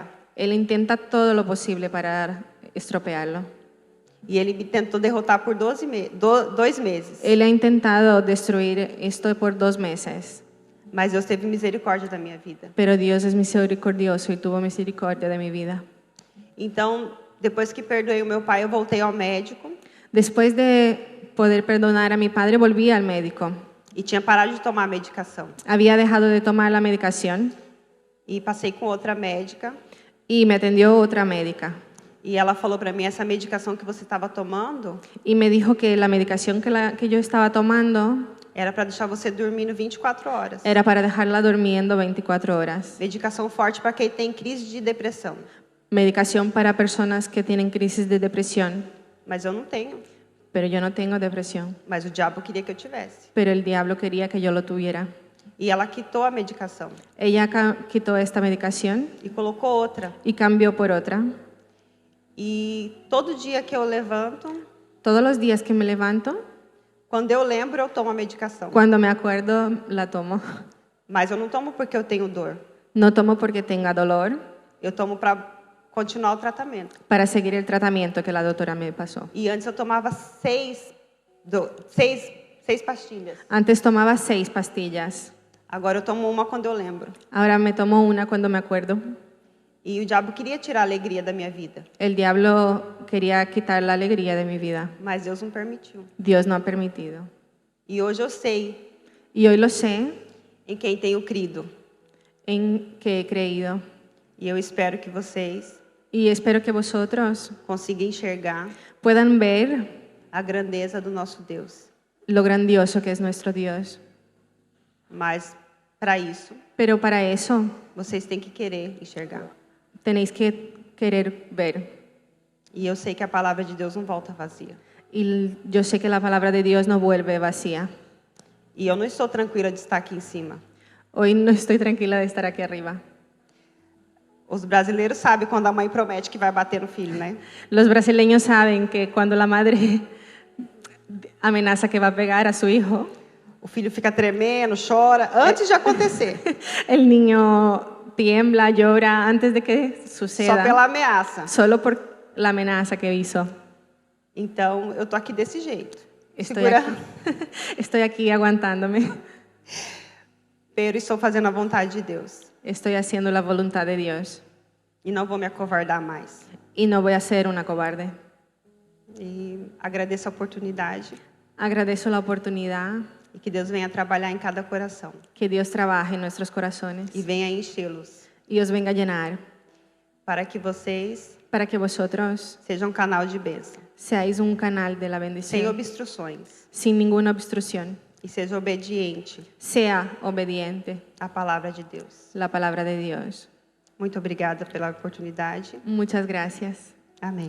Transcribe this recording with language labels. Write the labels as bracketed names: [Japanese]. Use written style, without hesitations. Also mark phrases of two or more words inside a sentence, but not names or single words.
[Spanish] él intenta todo lo posible para estropearlo. [Portuguese] E ele me tentou derrotar por 2 meses. [Spanish] Él ha intentado destruir esto por 2 meses, [Portuguese] Mas Deus teve misericórdia da minha vida. [Spanish] pero Dios es misericordioso y tuvo misericordia de mi vida. [Portuguese] Então, depois que perdoei o meu pai, eu voltei ao médico [Spanish] Después de poder perdonar a mi padre, volví al médico. [Portuguese] e tinha parado de tomar a medicação. [Spanish] Había dejado de tomar la medicación [Portuguese] E passei com outra médica [Spanish] y me atendió otra médica. [Portuguese] e ela falou para mim: essa medicação que você estava tomando [Spanish] Y me dijo que la medicación que yo estaba tomando [Portuguese] era para deixar você dormindo 24 horas. [Spanish] era para dejarla durmiendo 24 horas. [Portuguese] Medicação forte para quem tem crise de depressão. [Spanish] Medicación para personas que tienen crisis de depresión. [Portuguese] Mas eu não tenho. [Spanish] Pero yo no tengo depresión. [Portuguese] Mas o diabo queria que eu tivesse. [Spanish] Pero el diablo quería que yo lo tuviera. [Portuguese] E ela quitou a medicação [Spanish] Ella quitó esta medicación [Portuguese] e colocou outra. [Spanish] y cambió por otra. [Portuguese] E todo dia que eu levanto, [Spanish] Todos los días que me levanto, [Portuguese] quando eu lembro, eu tomo a medicação. [Spanish] cuando me acuerdo, la tomo. [Portuguese] Mas eu não tomo porque eu tenho dor. [Spanish] No tomo porque tenga dolor, [Portuguese] Eu tomo para continuar o tratamento. [Spanish] para seguir el tratamiento que la doctora me pasó. [Portuguese] E antes eu tomava 6 pastilhas. [Spanish] Antes tomaba 6 pastillas. [Portuguese] Agora eu tomo uma quando eu lembro. [Spanish] Ahora me tomo una cuando me acuerdo. [Portuguese] E o diabo queria tirar a alegria da minha vida, [Spanish] El diablo quería quitar la alegría de mi vida. [Portuguese] mas Deus não permitiu. [Spanish] Dios no ha permitido. [Portuguese] E hoje eu sei [Spanish] Y hoy lo sé [Portuguese] em quem tenho crido. [Spanish] en que he creído. [Portuguese] E eu espero que vocês [Spanish] Y espero que vosotros [Portuguese] consigam enxergar [Spanish] puedan ver [Portuguese] a grandeza do nosso Deus. [Spanish] lo grandioso que es nuestro Dios. [Portuguese] Mas para isso, [Spanish] Pero para eso [Portuguese] vocês têm que querer enxergar. [Spanish] tenéis que querer ver. [Portuguese] E eu sei que a palavra de Deus não volta vazia. [Spanish] Y yo sé que la palabra de Dios no vuelve vacía. [Portuguese] E eu não estou tranquila de estar aqui em cima. [Spanish] Hoy no estoy tranquila de estar aquí arriba. [Portuguese] Os brasileiros sabem quando a mãe promete que vai bater no filho, né? [Spanish] Los brasileños saben que cuando la madre amenaza que va a pegar a su hijo, [Portuguese] O filho fica tremendo, chora, antes de acontecer. [Spanish] el niño tiembla, llora antes de que [Portuguese] Só [Spanish] suceda, [Portuguese] pela ameaça. [Spanish] solo por la amenaza que hizo. [Portuguese] Então, eu tô aqui desse jeito. [Spanish] Estoy [Portuguese] Segurando. [Spanish] aquí, estoy aquí aguantándome. [Portuguese] Pero estou fazendo a vontade de Deus. [Spanish] Estoy haciendo la voluntad de Dios. [Portuguese] E não vou me acovardar mais. [Spanish] Y no voy a ser una cobarde. [Portuguese] E agradeço a oportunidade. [Spanish] Agradezco la oportunidad [Portuguese] E que Deus venha trabalhar em cada coração. [Spanish] que Dios trabaje en nuestros corazones [Portuguese] E venha enchê-los. [Spanish] y os venga a llenar [Portuguese] Para que vocês [Spanish] para que vosotros [Portuguese] sejam um canal de bênção. [Spanish] seáis un canal de la [Portuguese] Sem [Spanish] bendición [Portuguese] obstruções. [Spanish] sin ninguna obstrucción. [Portuguese] E seja obediente [Spanish] Sea obediente [Portuguese] à palavra de Deus. [Spanish] la palabra de Dios. [Portuguese] Muito obrigada pela oportunidade. [Spanish] Muchas gracias. [Portuguese] Amém.